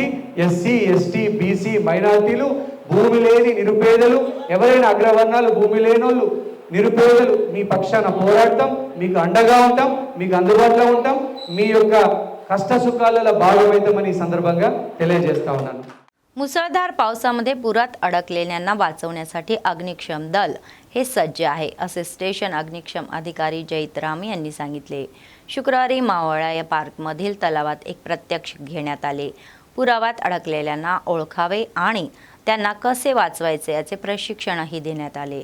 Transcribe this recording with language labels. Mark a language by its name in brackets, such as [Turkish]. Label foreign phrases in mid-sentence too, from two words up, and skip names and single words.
[Telugu] ఎస్సీ, ఎస్టీ, బీసీ, మైనారిటీలు, భూమి లేని నిరుపేదలు, ఎవరైనా అగ్రవర్ణాలు, భూమి లేనోళ్ళు, నిరుపేదలు మీ పక్షాన పోరాడతాం, మీకు అండగా ఉంటాం, మీకు అందుబాటులో ఉంటాం. మీ యొక్క కష్ట సుఖాలలో భాగమవుతామని ఈ సందర్భంగా తెలియజేస్తా ఉన్నాను. [Marathi] मुसळधार पावसामध्ये पुरात अडकलेल्यांना वाचवण्यासाठी अग्निशमन दल हे सज्ज आहे, असे स्टेशन अग्निशमन अधिकारी जयतराम यांनी सांगितले. शुक्रवारी मावळा या पार्कमधील तलावात एक प्रात्यक्षिक घेण्यात आले. पुरावात अडकलेल्यांना ओळखावे आणि त्यांना कसे वाचवायचे याचे प्रशिक्षणही देण्यात आले.